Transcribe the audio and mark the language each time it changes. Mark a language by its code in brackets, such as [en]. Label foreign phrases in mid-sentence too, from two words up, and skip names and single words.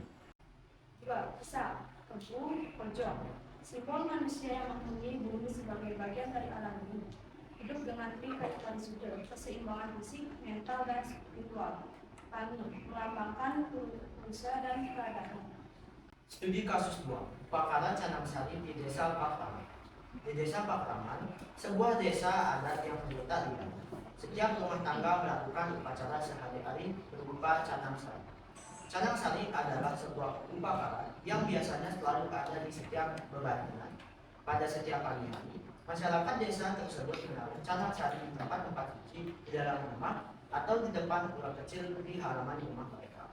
[id] 2. Bisa, kebu, pojok. Simbol manusia yang mempunyai bumi sebagai bagian dari alam ini. Hidup dengan kehidupan sudut, keseimbangan fisik, mental, dan spiritual. Kami melambangkan usaha dan keadaan. Studi kasus 2, upacara Canang Sari di Desa Pakraman. Di Desa Pakraman, sebuah desa adat yang terletak di Bali. Setiap rumah tangga melakukan upacara sehari-hari berupa Canang Sari. Canang Sari adalah sebuah upacara yang biasanya selalu ada di setiap bebangunan. Pada setiap pagi hari, masyarakat desa tersebut menaruh Canang Sari di tempat-tempat suci di dalam rumah atau di depan pura kecil di halaman rumah mereka.